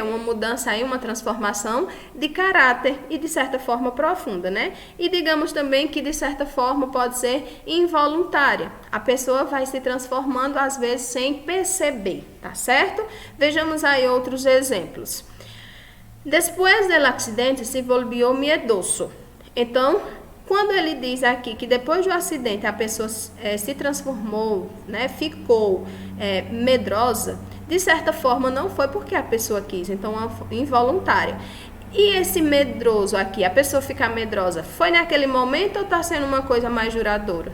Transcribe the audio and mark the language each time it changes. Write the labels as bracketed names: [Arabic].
[Portuguese] Uma mudança aí, uma transformação de caráter e de certa forma profunda, né? E digamos também que de certa forma pode ser involuntária. A pessoa vai se transformando às vezes sem perceber, tá certo? Vejamos aí outros exemplos. [Spanish] Después del accidente se volvió miedoso. [Portuguese] Então, quando ele diz aqui que depois do acidente a pessoa se transformou, né, ficou medrosa, de certa forma não foi porque a pessoa quis, então é involuntária. E esse medroso aqui, a pessoa ficar medrosa, foi naquele momento ou está sendo uma coisa mais duradoura?